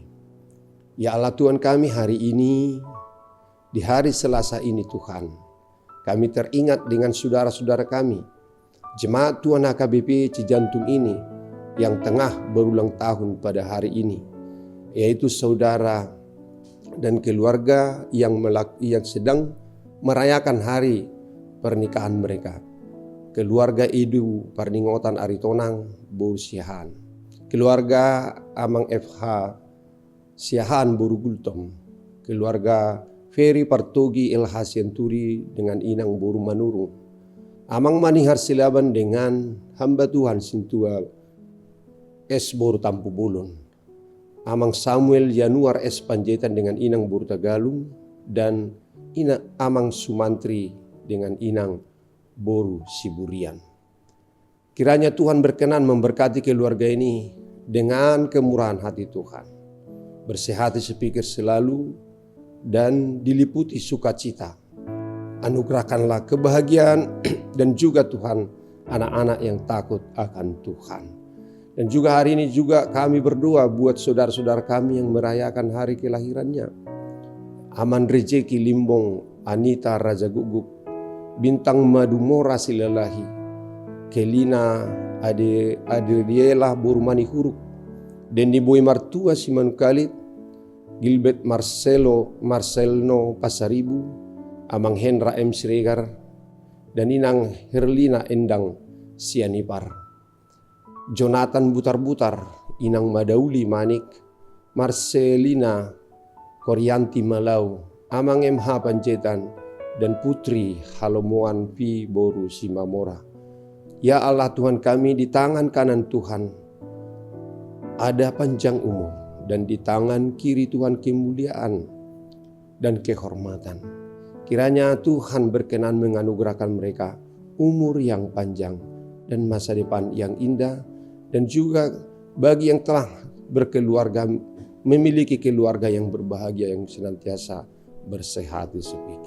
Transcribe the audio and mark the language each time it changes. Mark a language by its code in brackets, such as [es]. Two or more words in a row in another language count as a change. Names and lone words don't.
[id] Ya Allah Tuhan kami, hari ini, di hari Selasa ini Tuhan, kami teringat dengan saudara-saudara kami, Jemaat Tuhan HKBP Cijantung ini yang tengah berulang tahun pada hari ini, yaitu saudara dan keluarga yang sedang merayakan hari pernikahan mereka. Keluarga Edu Parningotan Aritonang Boru Siahan, keluarga Amang FH Siahan Boru Gultom, keluarga Ferry Partogi El Hasienturi dengan Inang Boru Manurung, Amang Manihar Silaban dengan hamba Tuhan Sintua S. Boru Tampu Bolon, Amang Samuel Januar S. Panjaitan dengan Inang Boru Tagalung, dan Amang Sumantri dengan Inang Boru Siburian. Kiranya Tuhan berkenan memberkati keluarga ini dengan kemurahan hati Tuhan. Bersih hati sepikir selalu dan diliputi sukacita. Anugerahkanlah kebahagiaan dan juga Tuhan anak-anak yang takut akan Tuhan. Dan juga hari ini juga kami berdoa buat saudara-saudara kami yang merayakan hari kelahirannya. Aman Rejeki Limbong Anita Raja Guguk, Bintang Madumora Silalahi, Kelina Adriela Burmani Huruk, Dendi Boy Martua Simanukalit, Gilbert Marcelno Pasaribu, Amang Hendra M. Siregar, dan Inang Herlina Endang Sianipar, Jonathan Butar-Butar, Inang Madauli Manik, Marcelina Koryanti Malau, Amang MH Panjaitan, dan Putri Halomoan Pi Boru Simamora. Ya Allah Tuhan kami, di tangan kanan Tuhan ada panjang umur, dan di tangan kiri Tuhan kemuliaan dan kehormatan. Kiranya Tuhan berkenan menganugerahkan mereka umur yang panjang dan masa depan yang indah, dan juga bagi yang telah berkeluarga, memiliki keluarga yang berbahagia, yang senantiasa bersehat sepikir.